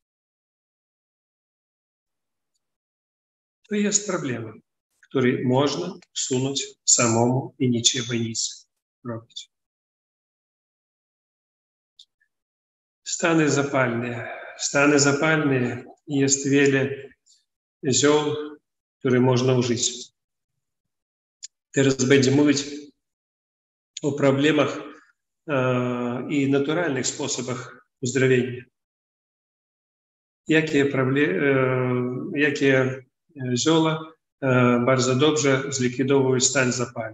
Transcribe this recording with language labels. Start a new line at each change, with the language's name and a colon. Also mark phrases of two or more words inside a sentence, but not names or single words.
Ukrainian: То є проблема, яку можна всунути самому і нічого не робити. Стани запальні. Стани запальні є
Polish: wiele ziół, które można użyć. Teraz będziemy mówić o problemach i naturalnych sposobach uzdrowienia. Jakie zioła bardzo dobrze zlikwidowują stan zapalny.